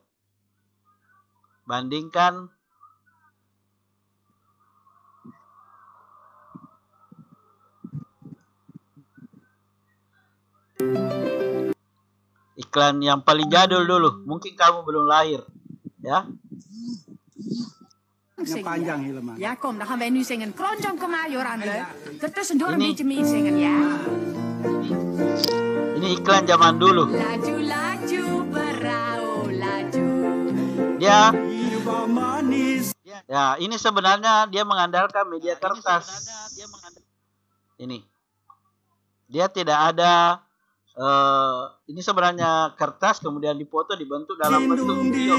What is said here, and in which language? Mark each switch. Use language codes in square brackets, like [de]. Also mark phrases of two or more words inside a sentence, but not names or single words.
[id] Bandingkan iklan yang paling jadul dulu. Mungkin kamu belum lahir, ya. Panjang helemaal. [nl] Ja, kom, dan gaan wij nu zingen. Kronjong Kemayoran, leuk. Ertussendoor een [id] Ini- [nl] beetje meezingen, [id] ya. Ini iklan zaman dulu. Laju, laju, berau, laju. Dia ya, ini sebenarnya dia mengandalkan media kertas. Ini. Dia tidak ada ini sebenarnya kertas kemudian dipoto dibentuk dalam bentuk video.